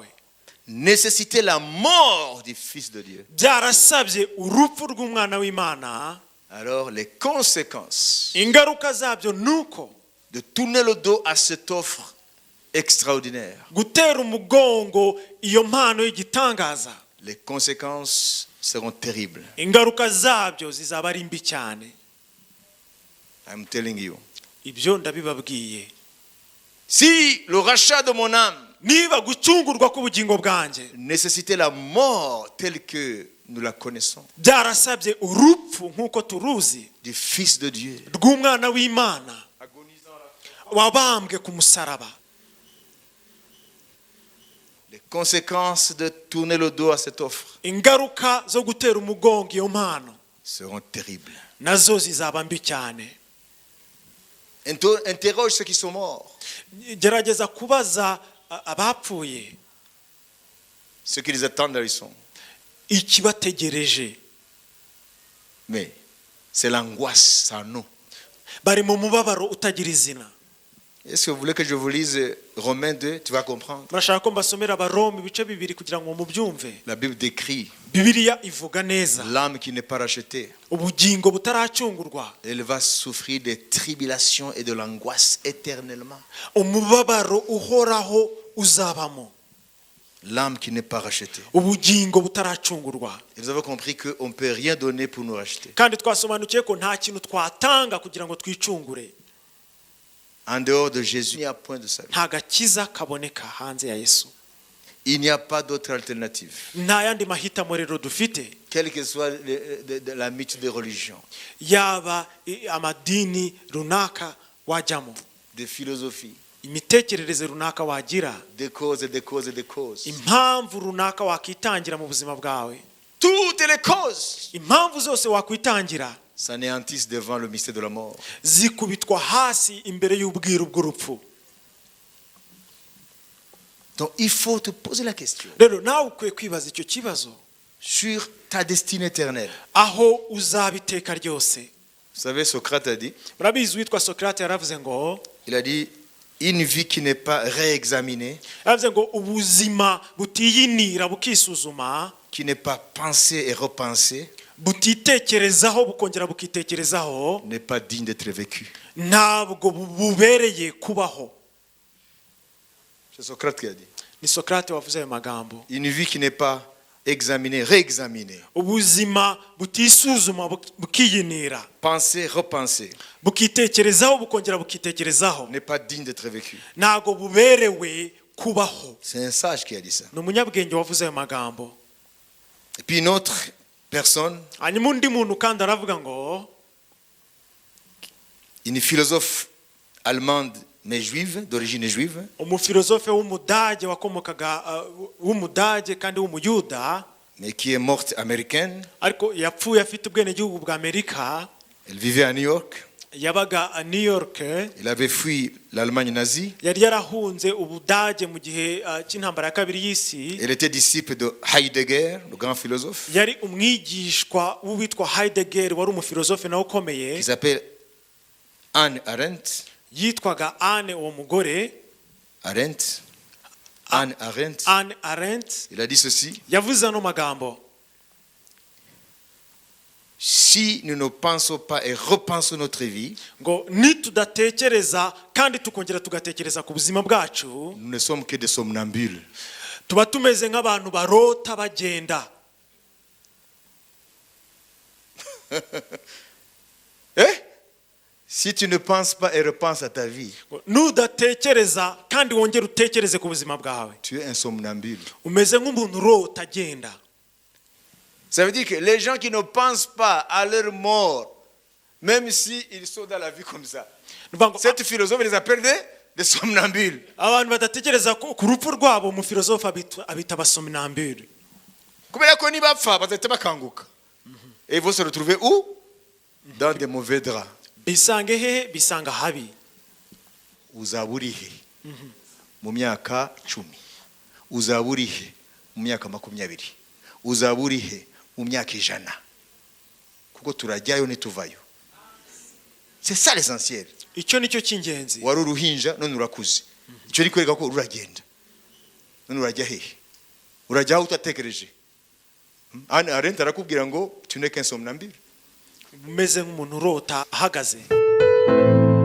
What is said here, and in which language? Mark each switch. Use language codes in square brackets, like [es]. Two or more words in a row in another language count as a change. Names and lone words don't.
[fr] nécessitait la mort du Fils de Dieu, [rw] byarasabye urupfu rw'umwana w'Imana, [fr] alors les conséquences [rw] ingaruka zabyo nuko [fr] de tourner le dos à cette offre extraordinaire, [rw] gutera umugongo iyo mpano y'igitangaza, [fr] les conséquences seront terribles. [rw] ingaruka zabyo zizaba ari mbi cyane. [en] I'm telling you. [rw] Ibyo ndabibabwiye. [fr] Si le rachat de mon âme [rw] Niba gucungurwa k'ubugingo bwanjye [fr] nécessitait la mort telle que nous la connaissons, [rw] byarasabye urupfu nk'uko turuzi [fr] du Fils de Dieu, [rw] rw'umwana w'Imana wabambwe ku musaraba, [fr] les conséquences de tourner le dos à cette offre [rw] ingaruka zo gutera umugongo iyo mpano [fr] seront terribles. [rw] nazo zizaba mbi cyane. [fr] Interroge ceux qui sont morts, [rw] Gerageza kubaza abapfuye [fr] ceux qui les attendent là ils sont. [rw] ikibategereje. [fr] Mais c'est l'angoisse, ça nous. [rw] Bari mu mubabaro utagira izina. [fr] Est-ce que vous voulez que je vous lise Romains 2? Tu vas comprendre. [rw] Murashaka ko mbasomera Abaroma ibice bibiri kugira ngo mubyumve. [fr] La Bible décrit [rw] Bibiliya ivuga neza [fr] l'âme qui n'est pas rachetée. [rw] ubugingo butaracungurwa, [fr] Elle va souffrir des tribulations et de l'angoisse éternellement. [rw] umubabaro uhoraho uzabamo. [fr] L'âme qui n'est pas rachetée. [rw] Ubugingo butaracungurwa. [fr] Et vous avez compris qu'on ne peut rien donner pour nous racheter. [rw] Kandi twasobanukiye ko nta kintu twatanga kugira ngo twicungure. [fr] En dehors de Jésus, il n'y a point de salut. [rw] Nta gakiza kaboneka hanze ya Yesu. [fr] Il n'y a pas d'autre alternative. [rw] Nta yandi mahitamo rero dufite. [fr] Quelle que soit la multitude de religions, [rw] Yaba amadini runaka wajyamo, [fr] de philosophies, [rw] imitekerereze runaka wagira, [fr] des causes et des causes et des causes. [rw] impamvu runaka wakitangira mu buzima bwawe, [fr] Toutes les causes [rw] impamvu zose wakwitangira [fr] s'anéantissent devant le mystère de la mort. [rw] zikubitwa hasi imbere y'ubwiru bw'urupfu. [fr] Donc il faut te poser la question [rw] Rero nawe ukwiye kwibaza icyo kibazo [fr] sur ta destinée éternelle. [rw] aho uzaba iteka ryose. [fr] Vous savez, Socrate a dit, [rw] Murabizi witwa Socrate yaravuze ngo [fr] il a dit, une vie qui n'est pas réexaminée, [rw] yaravuze ngo ubuzima butiyinira bukisuzuma, [fr] qui n'est pas pensée et repensée, [rw] butitekerezaho bukongera bukitekerezaho, [fr] n'est pas digne d'être vécue. [rw] ntabwo bubereye kubaho. [fr] C'est Socrate qui a dit. [rw] Ni Socrate wavuze ayo magambo. [fr] Une vie qui n'est pas examinée, réexaminée, [rw] Ubuzima butisuzuma bukiyinira, [fr] pensée, repensée, [rw] bukitekerezaho bukongera bukitekerezaho, [fr] n'est pas digne d'être vécue. [rw] ntabwo buberewe kubaho. [fr] C'est un sage qui a dit ça. [rw] Ni umunyabwenge wavuze ayo magambo. [fr] Et puis une autre personne, [rw] Hanyuma undi muntu kandi aravuga ngo, [fr] une philosophe allemande mais juive, d'origine juive, [rw] umufilozofe w'umudage wakomokaga w'umudage kandi w'umuyuda, [fr] mais qui est morte américaine. [rw] ariko yapfuye afite ubwenegihugu bwa Amerika. [fr] Elle vivait à New York. [rw] Yabaga a New York. [fr] Il avait fui l'Allemagne nazie. [rw] Yari yarahunze ubudage mu gihe cy'intambara ya kabiri y'isi. [fr] Elle était disciple de Heidegger, le grand philosophe, [rw] Yari umwigishwa w'uwitwa Heidegger wari umufilozofe nawe ukomeye. [fr] qui s'appelle Anne Arendt, [rw] yitwaga Anne uwo mugore. [fr] Arendt, Anne Arendt, [rw] Anne Arendt [fr] il a dit ceci: [rw] yavuze ano magambo: [fr] si nous ne pensons pas et repensons notre vie, [rw] ngo nitudatekereza kandi tukongera tugatekereza ku buzima bwacu, [fr] nous ne sommes que des somnambules. [rw] tuba tumeze nk'abantu barota bagenda. [fr] Si tu ne penses pas et repenses à ta vie, [rw] nudatekereza kandi wongera utekereze ku buzima bwawe, [fr] tu es un somnambule. [rw] umeze nk'umuntu urota agenda. [fr] Ça veut dire que les gens qui ne pensent pas à leur mort, même s'ils sont dans la vie comme ça, cette philosophe les appelle des somnambules. [rw] Abantu badatekereza ku rupfu rwabo, mu filosofe abita abasomnambule. Kubera ko ni bapfa bazahita bakanguka. [fr] Et ils vont se retrouver où? Dans des mauvais draps. [rw] Bisange hehe? Bisanga habi. Uzaba uri he mu myaka 10? Uzaba uri he mu myaka 20? Uzaba uri he mu myaka 100? Kuko turajyayo nituvayo. [fr] C'est ça l'essentiel. [rw] Icyo nicyo cy'ingenzi. Wari uruhinja none urakuze. Icyo ni kwereka ko uragenda. None urajya hehe? Urajya aho utatekereje. Anne Arendt arakubwira ngo [fr] tu n'es qu'un somnambule. [rw] Umeze nk'umuntu urota ahagaze.